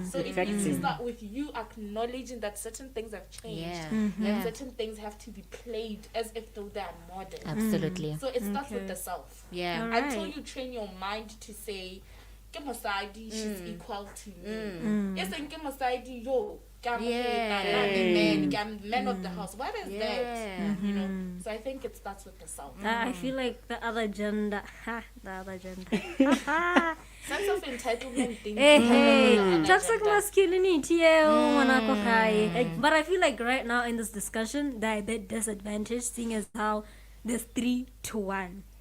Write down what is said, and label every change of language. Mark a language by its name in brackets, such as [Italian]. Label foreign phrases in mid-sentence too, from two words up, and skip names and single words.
[English] So it needs to start with you acknowledging that certain things have changed and certain things have to be played as if though they are modern. Absolutely. So it starts with the self. Yeah. Alright. Until you train your mind to say, [Tswana] "Ke mosadi, [English] she's equal to me." Yes, and [Tswana] ke mosadi, [English] yo, I'm man of the house. What is that? You know. So I think it starts with the self. I feel like the other gender. Sense of entitlement thing. Hey, toxic masculinity. But I feel like right now in this discussion, that the disadvantage, seeing as how there's 3-1.